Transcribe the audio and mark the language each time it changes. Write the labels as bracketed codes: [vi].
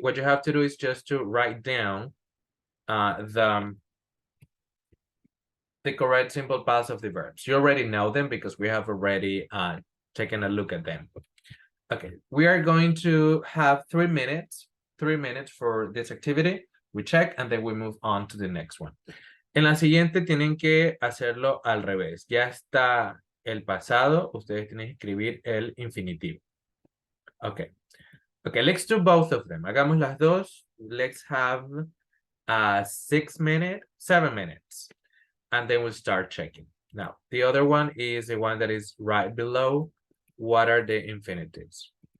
[en] What you have to do is just to write down the correct simple past of the verbs. You already know them because we have already taken a look at them. Okay, we are going to have 3 minutes for this activity. We check and then we move on to the next one. [es] En la siguiente tienen que hacerlo al revés. Ya está el pasado, ustedes tienen que escribir el infinitivo. [en] Okay. Okay, let's do both of them. [es] Hagamos las dos. [en] Let's have 7 minutes. And then we'll start checking. Now, the other one is the one that is right below. What are the infinitives?